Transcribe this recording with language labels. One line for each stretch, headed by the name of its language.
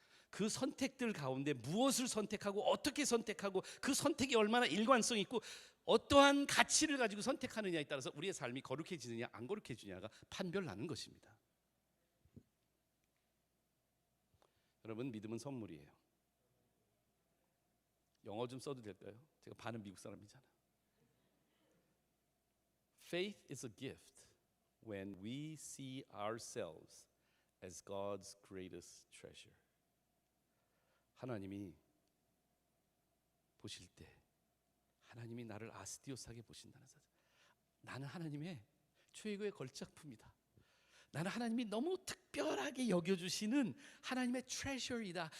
Korean: 그 선택들 가운데 무엇을 선택하고 어떻게 선택하고 그 선택이 얼마나 일관성 있고 어떠한 가치를 가지고 선택하느냐에 따라서 우리의 삶이 거룩해지느냐 안 거룩해지느냐가 판별나는 것입니다. 여러분, 믿음은 선물이에요. 영어 좀 써도 될까요? 제가 반은 미국 사람이잖아요.
English: Faith is a gift when we see ourselves as God's greatest treasure.
Korean: 하나님이 보실 때 하나님이 나를 아스티오스하게 보신다는 사실. 나는 하나님의 최고의 걸작품이다. 나는 하나님이 너무 특별하게 여겨주시는 하나님의 트레셔이다.